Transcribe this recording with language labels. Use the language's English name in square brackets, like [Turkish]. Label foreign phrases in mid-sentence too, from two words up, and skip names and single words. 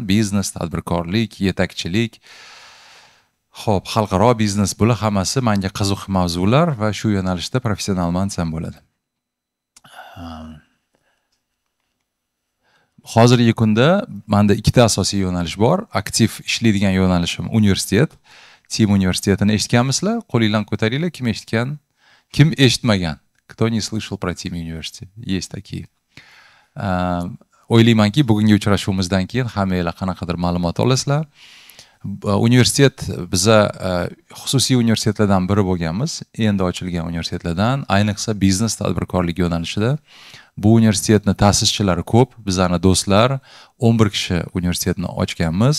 [Uzbek] Biznes, tadbirkorlik, yetakchilik, xo'p, xalqaro biznes, bular hammasi menga qiziq mavzular va shu yo'nalishda professionalman desam bo'ladi. Hozirgi kunda menda ikkita asosiy yo'nalish bor. Aktiv ishlaydigan yo'nalishim universitet. Tim universitetini eshitganmisizlar? Qo'linglarni ko'taringlar, kim eshitgan? Kim eshitmagan? [Russian] Кто не слышал про Tim universitet? Есть такие. [Uzbek] O'ylaymanki, bugungi uchrashuvimizdan keyin hammanglar qanaqadir ma'lumot olasizlar. Universitet biza xususiy universitetlardan biri bo'lganmiz, endi ochilgan universitetlardan, ayniqsa biznes tadbirkorlik yo'nalishida. Bu universitetni ta'sischilari ko'p, bizlarning do'stlar 11 kishi universitetni ochganmiz.